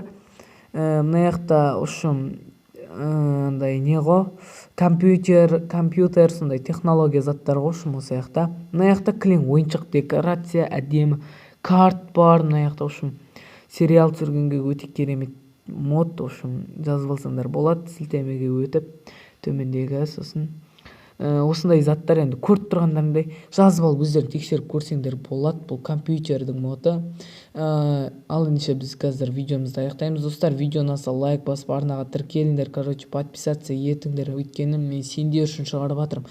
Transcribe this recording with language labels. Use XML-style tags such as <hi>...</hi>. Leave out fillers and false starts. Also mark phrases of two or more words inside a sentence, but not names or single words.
<kk>Мына жақта,</kk> <ru>в общем,</ru> <kk>андай не ғой, компьютер, сондай технология заттар ғой, осы жақта. Мына жақта кілең ойыншық декорация, әдемі карт бар. Мына жақта,</kk> <ru>в общем,</ru> <kk>сериал түсіргенге өте керемет мод,</kk> <ru>в общем,</ru> <kk>жазып алсаңдар болады, сілтемеге өтіп төмендегі. Сосын осындай заттар, енді көріп тұрғандарыңдай жазып алып өздерің тексеріп көрсеңдер болады. Бұл компьютердің моды. Ал ендеше біз қазір видеомызды аяқтаймыз. Достар, видеоны аса лайк басып, арнаға тіркеліңдер, короче, подписация етіңдер, өйткені мен сендер үшін шығарып жатырмын.</kk>